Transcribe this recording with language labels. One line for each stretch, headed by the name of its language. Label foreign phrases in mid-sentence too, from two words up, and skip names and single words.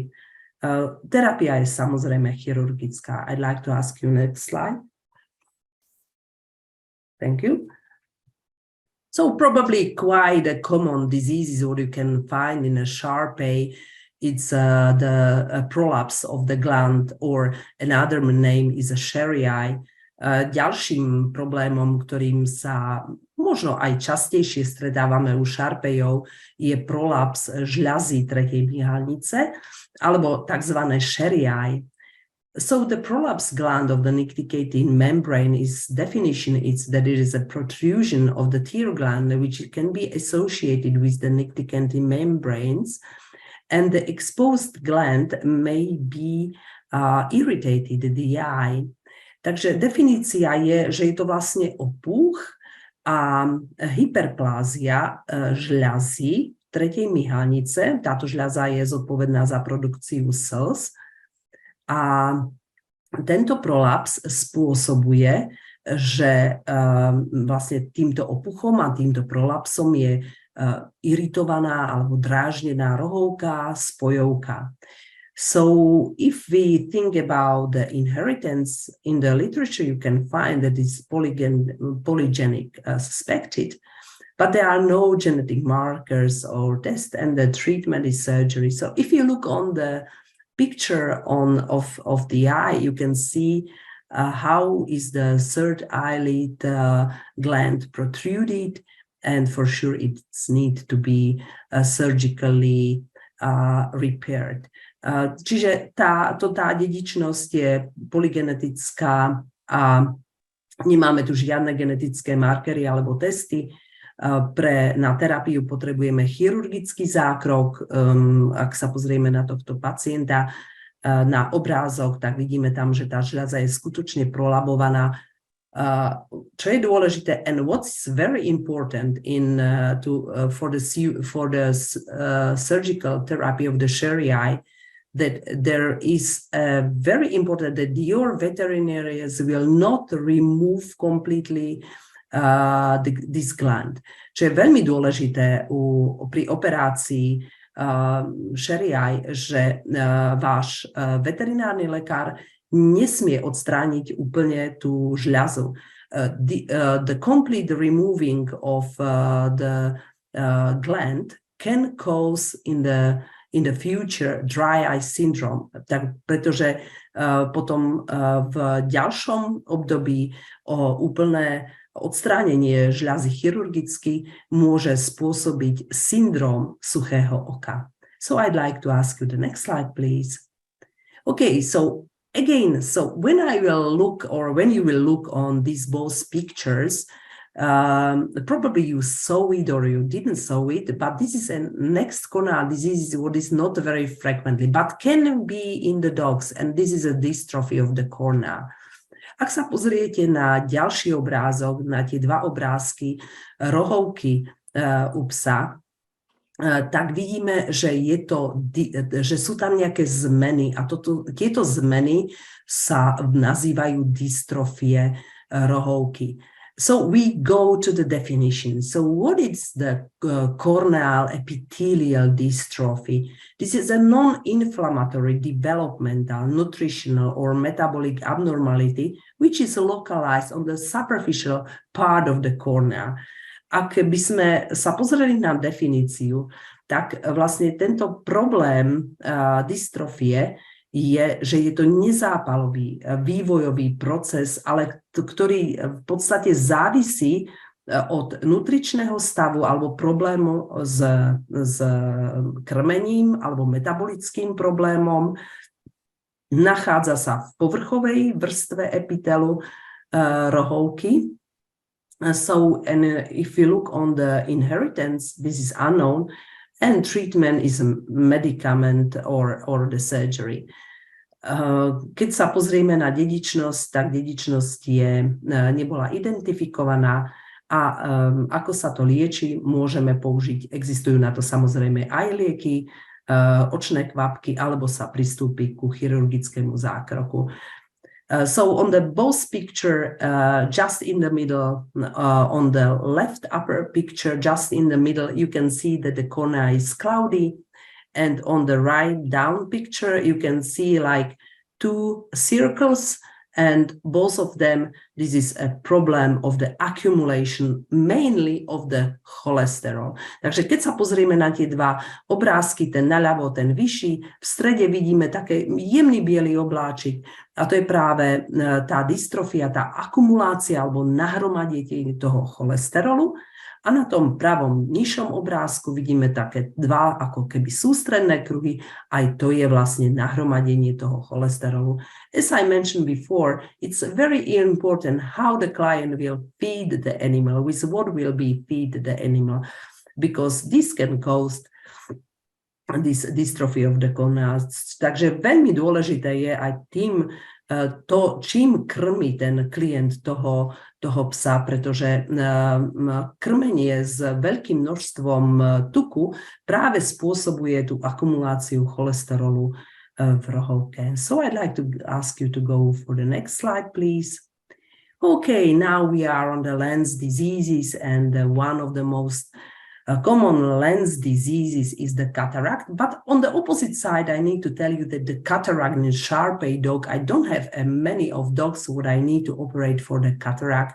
Slovak: Terapia je samozrejme chirurgická.
English: I'd like to ask you next slide. Thank you. So probably quite a common disease what you can find in a Shar Pei. It's the prolapse of the gland, or another name is a Shari eye.
Slovak: Ďalším problémom, ktorým sa možno aj častejšie stretávame u Šarpejov, je prolaps žľazy tretej myhalnice, alebo tzv.
English: Shari eye. So the prolapse gland of the nictitating membrane is definition is that it is a protrusion of the tear gland which can be associated with the nictitating membranes, and the exposed gland may be irritated the eye.
Slovak: Takže definícia je, že je to vlastne opuch a hyperplázia žľazy tretej myhalnice. Táto žľaza je zodpovedná za produkciu slz. A tento prolaps spôsobuje, že vlastne týmto opuchom a týmto prolapsom je iritovaná alebo dráždená rohovka, spojovka.
English: So if we think about the inheritance in the literature, you can find that it's polygenic suspected, but there are no genetic markers or tests, and the treatment is surgery. So if you look on the picture of the eye, you can see how is the third eyelid gland protruded, and for sure it needs to be surgically repaired.
Slovak: Čiže tá dedičnosť je polygenetická a nemáme tu žiadne genetické markery alebo testy. Na terapiu potrebujeme chirurgický zákrok. Ak sa pozrieme na tohto pacienta, na obrázok, tak vidíme tam, že tá žľaza je skutočne prolabovaná. Čo je dôležité,
English: and what's very important for the surgical therapy of the Shari eye, that there is very important that your veterinarians will not remove completely this gland.
Slovak: Čo je veľmi dôležité pri operácii
English: Shari eye,
Slovak: že váš veterinárny lekár nesmie odstrániť úplne tú žľazu.
English: The complete removing of the gland can cause in the future dry eye syndrome,
Slovak: tak pretože potom v ďalšom období úplné odstránenie žľazy chirurgicky môže spôsobiť syndrom suchého oka.
English: So I'd like to ask you the next slide, please. Okay, so again, so when you will look on these both pictures, probably you saw it or you didn't saw it, but this is a next corneal disease what is not very frequently, but can be in the dogs, and this is a dystrophy of the cornea.
Slovak: Ak sa pozriete na ďalší obrázok, na tie dva obrázky rohovky u psa, tak vidíme, že sú tam nejaké zmeny a tieto zmeny sa nazývajú dystrofie rohovky.
English: So we go to the definition. So what is the corneal epithelial dystrophy? This is a non-inflammatory, developmental, nutritional, or metabolic abnormality which is localized on the superficial part of the cornea.
Slovak: Ak by sme sa pozreli na definíciu, tak vlastne tento problém dystrofie je, že je to nezápalový vývojový proces, ale ktorý v podstate závisí od nutričného stavu alebo problému s krmením alebo metabolickým problémom. Nachádza sa v povrchovej vrstve epitelu rohovky.
English: So, and if you look on the inheritance, this is unknown, and treatment is a medicament or the surgery.
Slovak: Keď sa pozrieme na dedičnosť, tak dedičnosť nebola identifikovaná a ako sa to lieči, môžeme použiť. Existujú na to samozrejme aj lieky, očné kvapky, alebo sa pristúpi ku chirurgickému zákroku.
English: So on the both picture, just in the middle, on the left upper picture, just in the middle, you can see that the cornea is cloudy. And on the right down picture, you can see like two circles, and both of them, this is a problem of the accumulation, mainly of the cholesterol.
Slovak: Takže keď sa pozrieme na tie dva obrázky, ten naľavo, ten vyšší, v strede vidíme také jemný biely obláčik, a to je práve tá dystrofia, tá akumulácia alebo nahromadenie toho cholesterolu. A na tom pravom nižšom obrázku vidíme také dva ako keby sústredné kruhy, aj to je vlastne nahromadenie toho cholesterolu.
English: As I mentioned before, it's very important how the client will feed the animal, with what will be feed the animal, because this can cause this dystrophy of the cornea.
Slovak: Takže veľmi dôležité je aj čím krmi ten klient toho psa, pretože krmenie s veľkým množstvom tuku práve spôsobuje tú akumuláciu cholesterolu v rohovke.
English: So I'd like to ask you to go for the next slide, please. Okay, now we are on the lens diseases, and one of the most common lens diseases is the cataract, but on the opposite side, I need to tell you that the cataract in Shar Pei dog, I don't have many of dogs what I need to operate for the cataract.